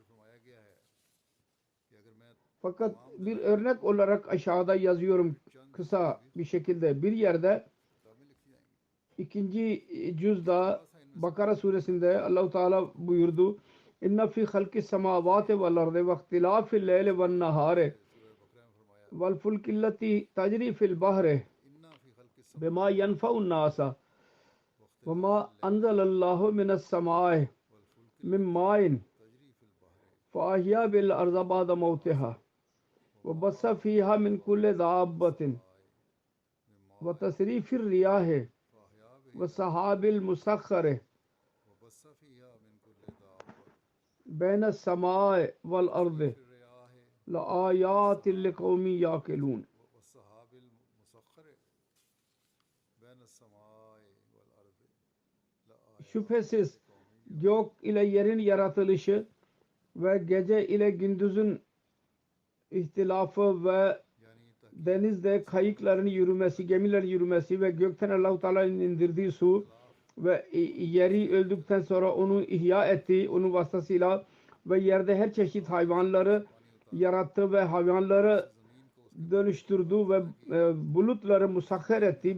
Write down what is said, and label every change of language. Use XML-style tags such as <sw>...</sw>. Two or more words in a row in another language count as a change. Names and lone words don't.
<tr>Fakat bir örnek olarak aşağıda yazıyorum kısa bir şekilde. Bir yerde ikinci cüzda Bakara suresinde Allah-u Teala buyurdu.</tr> <ar>إن في خلق السماوات والأرض واختلاف الليل والنهار وال الفلك التي تجري في البحر بما ينفع الناس وما أنزل الله من السماء من ماء فأحيا به الأرض بعد موتها وبث فيها من كل دابة وتصريف الرياح والسحاب المسخر بين السماء والأرض لآيات لقوم يعقلون.</ar> <tr>Şüphesiz gök ile yerin yaratılışı ve gece ile gündüzün ihtilafı ve denizde kayıkların yürümesi, gemilerin yürümesi ve gökten Allah-u Teala'nın indirdiği su ve yeri öldükten sonra onu ihya etti, onun vasıtasıyla ve yerde her çeşit hayvanları yarattı ve hayvanları dönüştürdü ve bulutları musahhar etti.</tr>